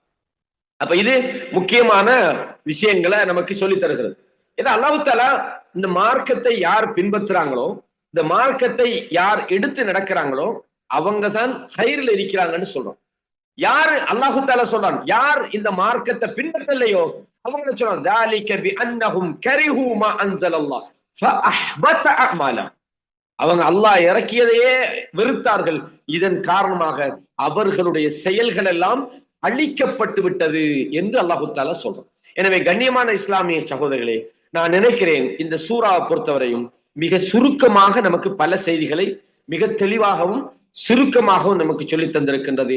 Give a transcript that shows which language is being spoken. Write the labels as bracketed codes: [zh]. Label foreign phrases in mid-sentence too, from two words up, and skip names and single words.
[ta] அப்ப இது முக்கியமான விஷயங்களை நமக்கு சொல்லி தருகிறது. ஏன்னா [ar] الله تعالى [ta] இந்த மார்க்கத்தை யார் பின்பற்றுறாங்களோ, இந்த மார்க்கத்தை யார் எடுத்து நடக்கிறாங்களோ அவங்க தான் ஹைர்ல இருக்கிறாங்கன்னு சொல்றோம். யாரு [ar] الله تعالى [ta] சொல்றான், யார் இந்த மார்க்கத்தை பின்பற்றலையோ அவங்க சொல்றான், [ar] ذَلِكَ بِأَنَّهُمْ كَرِهُوا مَا أَنزَلَ اللَّهُ فَأَحْبَطَ أَعْمَالَهُمْ, [ta] அவங்க அல்லாஹ் இறக்கியதையே வெறுத்தார்கள், இதன் காரணமாக அவர்களுடைய செயல்கள் எல்லாம் அழிக்கப்பட்டு விட்டது என்று [ar] الله تعالى [ta] சொல்றான். எனவே கண்ணியமான இஸ்லாமிய சகோதரர்களே, நான் நினைக்கிறேன் இந்த சூறாவை பொறுத்தவரையும் மிக சுருக்கமாக நமக்கு பல செய்திகளை மிக தெளிவாகவும் சுருக்கமாகவும் நமக்கு சொல்லி தந்திருக்கின்றது.